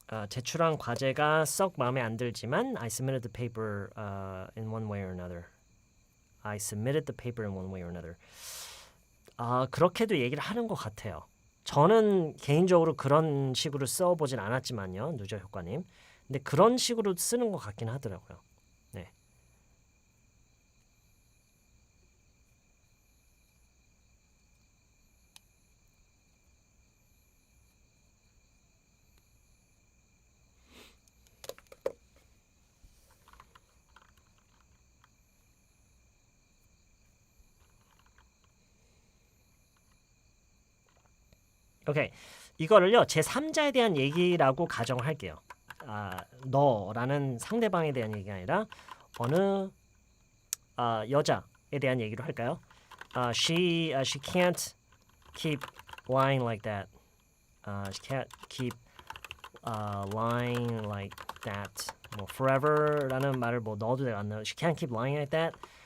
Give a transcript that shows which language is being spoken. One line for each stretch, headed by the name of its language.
Korean: 제출한 과제가 썩 마음에 안 들지만
English: I submitted the paper in one way or another. I submitted the paper in one way or another.
Korean: 그렇게도 얘기를 하는 것 같아요. 저는 개인적으로 그런 식으로 써보진 않았지만요. 누저 효과님. 근데 그런 식으로 쓰는 것 같긴 하더라고요. 네. 오케이. 이거를요. 제3자에 대한 얘기라고 가정할게요. 너라는 상대방에 대한 얘기가 아니라 어느 여자에 대한 얘기로 할까요?
English: She can't keep lying like that. She can't keep lying like that.
Korean: 뭐 forever라는 말을 뭐 넣어도 되고 안 넣어도
English: She can't keep lying like that.